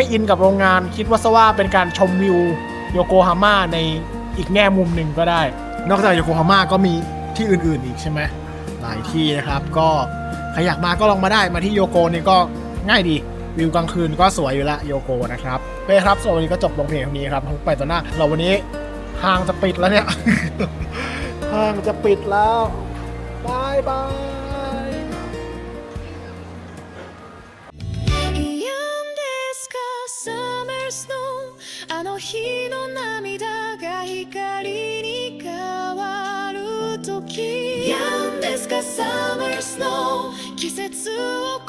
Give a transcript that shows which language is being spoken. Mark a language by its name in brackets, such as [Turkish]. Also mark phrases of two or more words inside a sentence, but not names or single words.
[Thai] อินกับโรงงานคิดว่าซะว่าเป็นการชมวิวโยโกฮาม่าในอีกแง่มุมหนึ่งก็ได้นอกจากโยโกฮาม่าก็มีที่อื่นๆอีกใช่ไหมหลายที่นะครับก็ใครอยากมาก็ลองมาได้มาที่โยโกนี่ก็ง่ายดีวิวกลางคืนก็สวยอยู่ละโยโกนะครับโอเคครับส่วนวันนี้ก็จบลงเพียงเท่านี้ครับทุกไปต่อหน้าเราวันนี้ห้างจะปิดแล้วเนี่ย ห้างจะปิดแล้วบายบาย [Japanese] 嫌ですか Summer Snow あの日の涙が光に変わる時嫌ですか Summer Snow 季節を